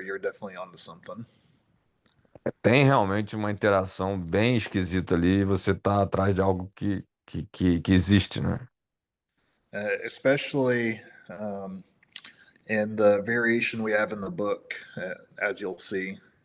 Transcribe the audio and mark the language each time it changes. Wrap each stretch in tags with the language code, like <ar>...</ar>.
<en>You're definitely onto something.</en> <pt>Tem realmente uma interação bem esquisita ali e você tá atrás de algo que existe, né?</pt> <en>Especially in the variation we have in the book, as you'll see.</en>